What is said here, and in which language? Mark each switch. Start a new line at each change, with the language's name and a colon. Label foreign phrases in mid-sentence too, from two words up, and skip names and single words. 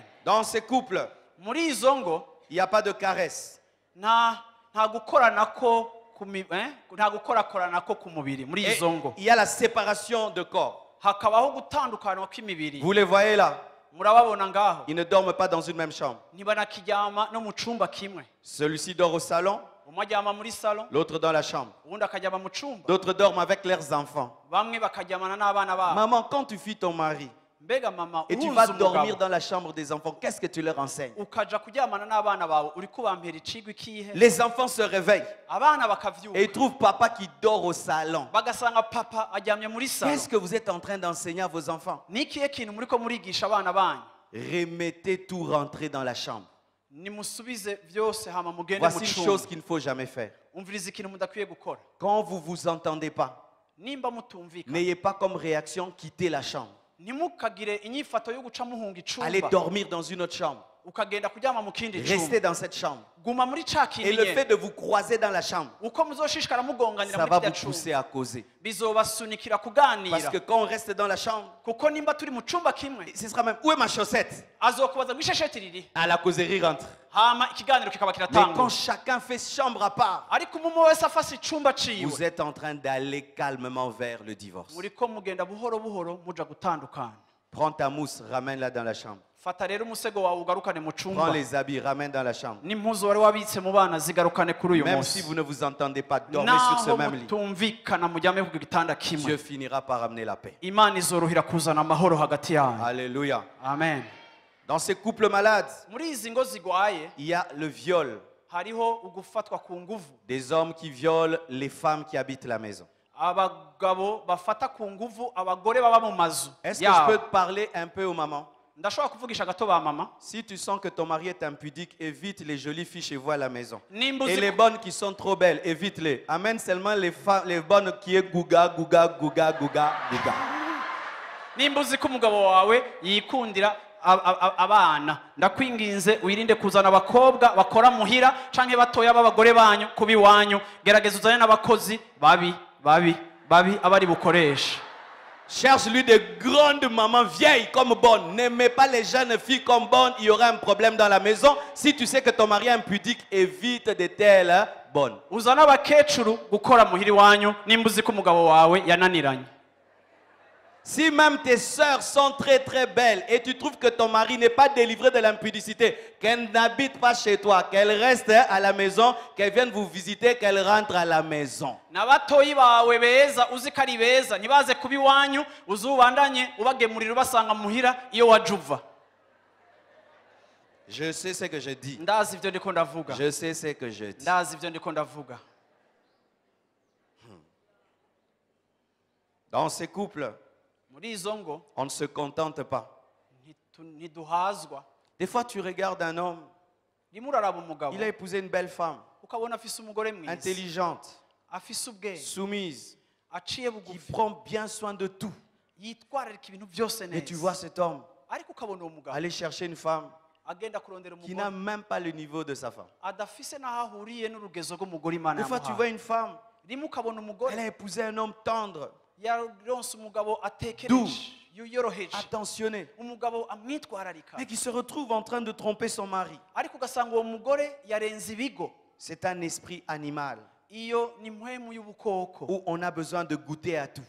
French: Dans ces couples,
Rundi: Muri izo ngo
French: il n'y a pas de caresse.
Rundi: nta gukoranako nta gukorakoranako ku mubiri muri
French: Et
Rundi: izo ngo.
French: il y a la séparation de corps.
Rundi: Hakabaho gutandukana kw'imibiri.
French: Vous les voyez là?
Rundi: Murababona ngaho.
French: Ils ne dorment pas dans une même chambre.
Rundi: Ntibanakiryama no mu cumba kimwe.
French: Celui-ci dort au salon,
Rundi: Umwe aryama muri salon,
French: l'autre dans la chambre.
Rundi: uwundi akaryama mu cumba.
French: D'autres dorment avec leurs enfants.
Rundi: Bamwe bakaryamana n'abana babo.
French: Maman, quand tu fuis ton mari
Rundi: Mbega mama
French: et tu vas
Rundi: uhuza
French: dormir
Rundi: umugabo
French: dans la chambre des enfants, qu'est-ce que tu leur enseignes?
Rundi: ukaja kuryamana n'abana bawe uri kubampera icigwa ikihe?
French: Les enfants se réveillent
Rundi: Abana
French: et
Rundi: bakavyuka
French: ils trouvent papa qui dort au salon.
Rundi: bagasanga papa aryamye muri salon.
French: Qu'est-ce que vous êtes en train d'enseigner à vos enfants?
Rundi: Ni ikihe kintu muriko murigisha abana banyu?
French: Remettez tout rentrer dans la chambre.
Rundi: Nimusubize vyose hama mugende mu
French: Voici une chose
Rundi: cumba.
French: qu'il ne faut jamais faire.
Rundi: Umviriza ikintu mudakwiye gukora.
French: Quand vous vous entendez pas,
Rundi: Nimba mutumvikana
French: n'ayez pas comme réaction quitter la chambre.
Rundi: ntimukagire inyifato yo guca muhunga
French: Allez
Rundi: icumba
French: dormir dans une autre chambre.
Rundi: ukagenda kuryama mu kindi
French: Restez
Rundi: cumba.
French: dans cette chambre.
Rundi: Guma muri ca
French: Et
Rundi: kindi
French: le fait
Rundi: nyene.
French: de vous croiser dans la chambre,
Rundi: Uko muzoshishikara mugonganira
French: ça
Rundi: muri
French: va
Rundi: kirya
French: vous pousser
Rundi: cumba
French: à causer.
Rundi: bizobasunikira
French: Parce
Rundi: kuganira.
French: que quand on reste dans la chambre,
Rundi: Kuko nimba turi mu cumba kimwe
French: ce sera même, où est ma chaussette?
Rundi: azokubaza ngo ishesheti riri,
French: À la causerie rentre.
Rundi: hama ikiganiro kikaba
French: Mais quand
Rundi: kiratangura.
French: chacun fait chambre à part,
Rundi: Ariko umwe wese afase icumba ciwe
French: vous êtes en train d'aller calmement vers le divorce.
Rundi: muriko mugenda buhoro buhoro muja gutandukana.
French: Prends ta mousse, ramène-la dans la chambre.
Rundi: Fata rero umusego wawe ugarukane mu
French: Prends
Rundi: cumba,
French: les habits, ramène dans la chambre.
Rundi: n'impuzu wari wabitse mu bana zigarukane kuri uyu
French: Même si
Rundi: munsi.
French: vous ne vous entendez pas, dormez sur ce
Rundi: Naho
French: même lit.
Rundi: mutumvikana mujyame ku gitanda kimwe,
French: Dieu finira par amener la paix.
Rundi: Imana izorohera kuzana amahoro hagati yanyu.
French: Alléluia. Amen. Dans ces couples malades,
Rundi: Muri izi ngo zigwaye
French: il y a le viol.
Rundi: hariho ugufatwa ku nguvu.
French: Des hommes qui violent les femmes qui habitent la maison.
Rundi: Abagabo bafata ku nguvu abagore baba mu mazu
French: Est-ce que je peux
Rundi: yabo.
French: te parler un peu aux mamans?
Rundi: Ndashobora kuvugisha gato ba mama.
French: Si tu sens que ton mari est impudique, évite les jolies filles chez vous à la maison.
Rundi: Nimba
French: Et
Rundi: uzi
French: les bonnes qui sont trop belles, évite-les. Amène seulement les bonnes qui est gouga, gouga, gouga, gouga, gouga.
Rundi: nimba uzi ko umugabo wawe yikundira abana, ndakwinginze wirinde kuzana abakobwa bakora muhira canke batoya b'abagore banyu kubi wanyu. Gerageza uzane n'abakozi babi abari bukoresha.
French: Cherche-lui de grandes mamans vieilles comme bonnes. N'aimez pas les jeunes filles comme bonnes. Il y aura un problème dans la maison. Si tu sais que ton mari est impudique, évite de telles bonnes.
Rundi: Uzana abakecuru gukora muhiri wanyu nimba uzi ko umugabo wawe yananiranye.
French: Si même tes sœurs sont très très belles et tu trouves que ton mari n'est pas délivré de l'impudicité, qu'elle n'habite pas chez toi, qu'elle reste à la maison, qu'elle vienne vous visiter, qu'elle rentre à la maison.
Rundi: n'abatoyi bawe beza uzi ko ari beza ntibaze kuba iwanyu uzubandanye ubagemurira ubasanga muhira iyo waje uva.
French: Je sais ce que je dis.
Rundi: Ndazi ibyo ndiko ndavuga.
French: Je sais ce que je dis.
Rundi: Ndazi ibyo ndiko ndavuga.
French: Dans ces couples,
Rundi: Muri izo ngo
French: on ne se contente pas.
Rundi: ntiduhazwa.
French: Des fois, tu regardes un homme,
Rundi: Rimwe uraraba umugabo
French: il a épousé une belle femme,
Rundi: ukabona afise umugore mwiza
French: intelligente,
Rundi: afise ubwenge
French: soumise,
Rundi: aciye
French: qui
Rundi: bugufi
French: prend bien soin de tout.
Rundi: yitwararika ibintu byose
French: Et tu vois
Rundi: neza.
French: cet homme
Rundi: Ariko ukabona uwo mugabo
French: aller chercher une femme
Rundi: agenda kurondera
French: qui n'a
Rundi: umugore
French: même pas le niveau de sa femme.
Rundi: adafise n'aho ahuriye n'urugezo rw'umugore Imana
French: Des fois, tu vois
Rundi: yamuhaye.
French: une femme,
Rundi: Rimwe ukabona umugore
French: elle a épousé un homme tendre,
Rundi: yaronse umugabo
French: Doux.
Rundi: atekereje yoroheje
French: attentionné,
Rundi: umugabo amwitwararika
French: mais qui se retrouve en train de tromper son mari.
Rundi: ariko ugasanga uwo mugore yarenze ibigo.
French: C'est un esprit animal
Rundi: Iyo ni mpwemu y'ubukoko
French: où on a besoin de goûter à tout.